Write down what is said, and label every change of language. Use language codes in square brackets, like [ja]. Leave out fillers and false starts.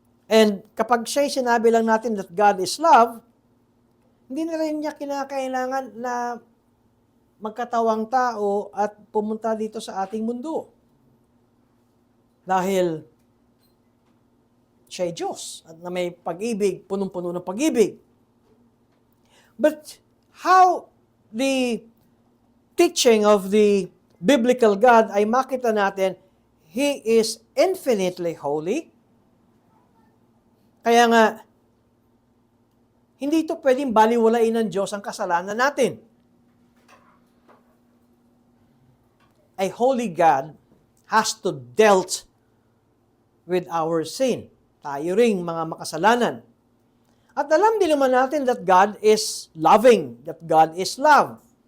[tl] And kapag siya'y sinabi lang natin [en] that God is love, [tl] hindi na rin niya kinakailangan na magkatawang tao at pumunta dito sa ating mundo. Dahil siya'y Diyos at na may pag-ibig, punong-puno ng pag-ibig. [en] But how the teaching of the biblical God [tl] ay makita natin, [en] He is infinitely holy. [tl] Kaya nga, hindi ito pwedeng baliwalain ng Diyos ang kasalanan natin. [en] A holy God has to dealt with our sin. [tl] Tayo ring mga makasalanan. At alam din naman natin [en] that God is loving, that God is love.